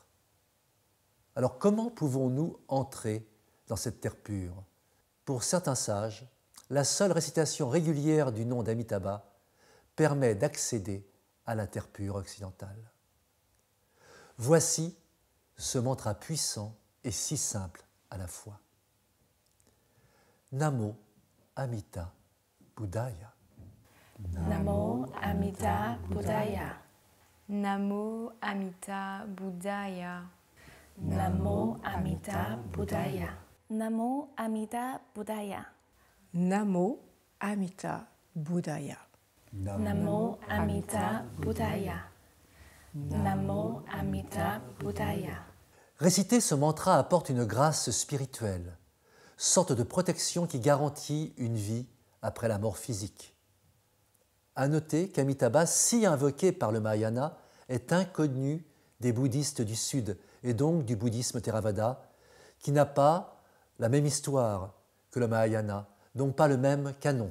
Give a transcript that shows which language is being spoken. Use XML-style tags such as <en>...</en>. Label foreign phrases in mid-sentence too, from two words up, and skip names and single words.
<fr>Alors comment pouvons-nous entrer dans cette terre pure? Pour certains sages, la seule récitation régulière du nom d'Amitabha permet d'accéder à la terre pure occidentale. Voici ce mantra puissant et si simple à la fois.</fr> <sa>Namo Amita Buddhaya. Namo Amita Buddhaya. Namo Amita Buddhaya. Namo Amita Buddhaya. Namo Amita Buddhaya. Namo Amita Buddhaya. Namo Amita Buddhaya. Namo Amita Buddhaya.</sa> <fr>Réciter ce mantra apporte une grâce spirituelle, sorte de protection qui garantit une vie après la mort physique. À noter qu'Amitabha, si invoqué par le Mahayana, est inconnu des bouddhistes du Sud et donc du bouddhisme Theravada, qui n'a pas la même histoire que le Mahayana, donc pas le même canon.</fr>